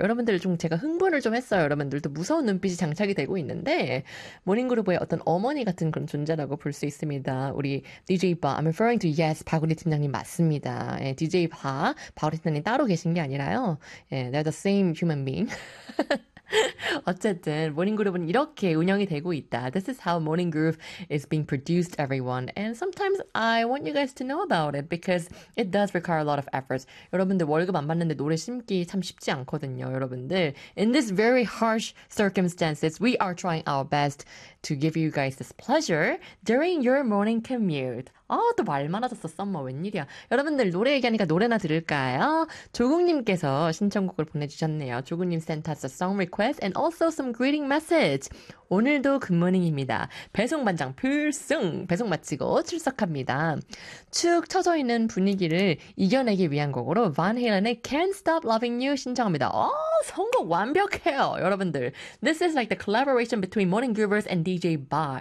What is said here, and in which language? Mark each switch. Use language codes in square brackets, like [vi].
[ko] 여러분들 좀 제가 흥분을 좀 했어요. 여러분들도 무서운 눈빛이 장착이 되고 있는데 모닝 그룹의 어떤 어머니 같은 그런 존재라고 볼 수 있습니다. 우리 DJ 바, [en] I'm referring to yes, [ko] 박우리 팀장님 맞습니다. 예, DJ 바, 박우리 팀장님 따로 계신 게 아니라요. [en] 예, they're the same human being. [ko] 어쨌든 모닝 그룹은 이렇게 운영이 되고 있다. [en] This is how morning groove is being produced, everyone. And sometimes I want you guys to know about it because it does require a lot of efforts. [ko] 여러분들 월급 안 받는데 노래 심기 참 쉽지 않거든요, 여러분들. [en] In this very harsh circumstances, we are trying our best to give you guys this pleasure during your morning commute. [ko] 아, 또말 많아졌어, 썸머. 웬일이야. 여러분들, 노래 얘기하니까 노래나 들을까요? 조국님께서 신청곡을 보내주셨네요. [en] 조국님 sent us a song request and also some greeting message. [ko] 오늘도 굿모닝입니다. 배송반장 필승! 배송 마치고 출석합니다. 축 처져 있는 분위기를 이겨내기 위한 곡으로 Van Halen의 Can't Stop Loving You 신청합니다. 어, 선곡 완벽해요, 여러분들. [en] This is like the collaboration between Morning Groovers and DJ Ba.